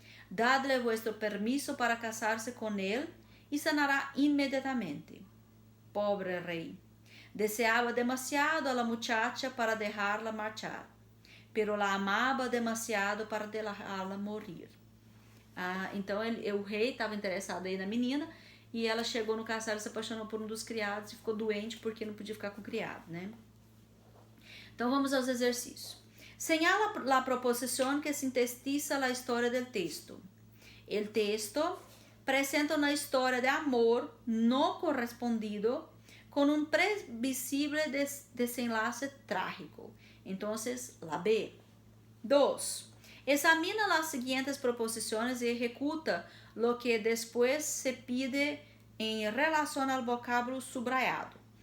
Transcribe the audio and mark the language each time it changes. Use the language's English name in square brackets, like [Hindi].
[Spanish] Dadle vuestro permiso para casarse con él y sanará inmediatamente. Pobre rey, deseaba demasiado a la muchacha para dejarla marchar, pero la amaba demasiado para dejarla morir. [Portuguese] Então o rei estava interessado aí na menina e ela chegou no castelo, se apaixonou por um dos criados e ficou doente porque não podia ficar com o criado, né? Então vamos aos exercícios. [Spanish] Señala la proposición que sintetiza la historia del texto. El texto presenta una historia de amor no correspondido con un previsible desenlace trágico. Entonces, la B. 2. Examina las siguientes proposiciones y ejecuta lo que después se pide en relación al vocábulo subrayado.